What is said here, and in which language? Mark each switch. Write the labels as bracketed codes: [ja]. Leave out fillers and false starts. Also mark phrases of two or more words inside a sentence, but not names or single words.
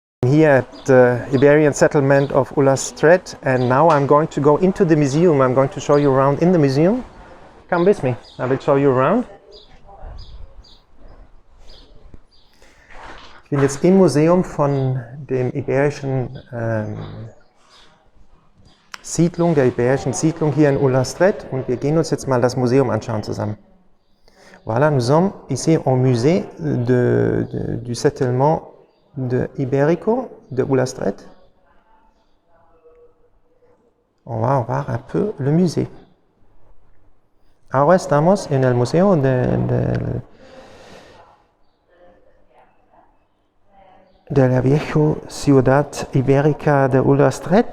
[en] here at the Iberian settlement of Ullastret, and now I'm going to go into the museum. I'm going to show you around in the museum. Come with me, I will show you around. [de] Ich bin jetzt im Museum von dem iberischen Siedlung, der iberischen Siedlung hier in Ullastret, und wir gehen uns jetzt mal das Museum anschauen zusammen. [fr] Voilà, nous sommes ici au musée du settlement de Ibérico de Ullastret. On va voir un peu le musée. [es] Ahora estamos en el museo de la vieja ciudad ibérica de Ullastret.